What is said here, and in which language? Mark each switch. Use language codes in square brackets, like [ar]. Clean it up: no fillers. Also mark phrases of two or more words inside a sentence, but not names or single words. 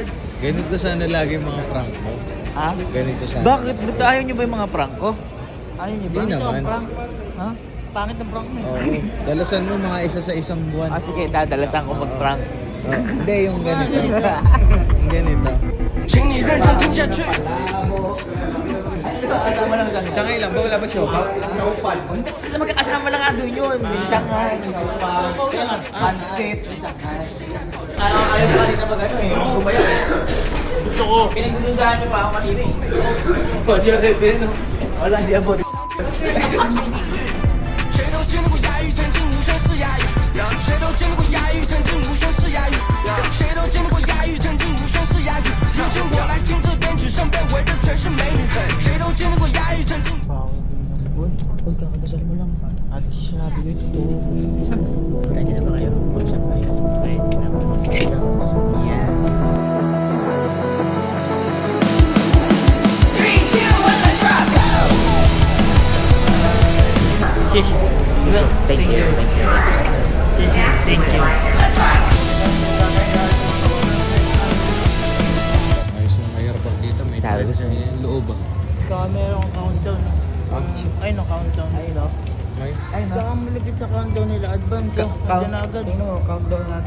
[tl] Ganito sana lagi mga Franco. Ha? Ganito sana. Bakit? Ba't ayaw nyo ba yung mga prank ko? Ayaw nyo ba? Hindi naman. Ha? Pangit ang prank mo. Oo. Dalasan mo mga isa sa isang buwan. Ah, sige, dadalasan ko mag-prank. Hindi, yung ganito. Yung ganito. [zh] 请你认真听下去。 [tl] Kasama lang sa Shanghai lang ba? Wala ba Chopal? Hindi, kasi magkakasama lang nga doon yun. May Shanghai, may Sopa, Hanset, may Shanghai. Ayaw pa rin na mag-ano eh. Bumayo eh. Gusto ko. Pinagdududahan niyo pa ako kanina eh. Wala, hindi ako. [zh] 谁都经历过压抑，曾经无声是哑语；谁都经历过压抑，曾经无声是哑语；谁都经历过压抑，曾经无声是哑语。如今我来亲自编曲，身边围的全是美女。谁都经历过压抑，曾经。 [tl] Huwag kakadasal mo lang. At sinabi ko ito. Ready na ba kayo? Mag-shop kayo. Ready na ba? [en] Yes. Shish. Thank you. Thank you. Shish. Thank you. [tl] Ayos yung mayroon dito. May Sabi ko sa'yo. may loob ah. Camera ang countdown. Ay, no, countdown. Ayun o. May? Ayun o. Saka malapit sa countdown nila. Advance oh. Nandiyan na agad. Tingnan mo, countdown natin.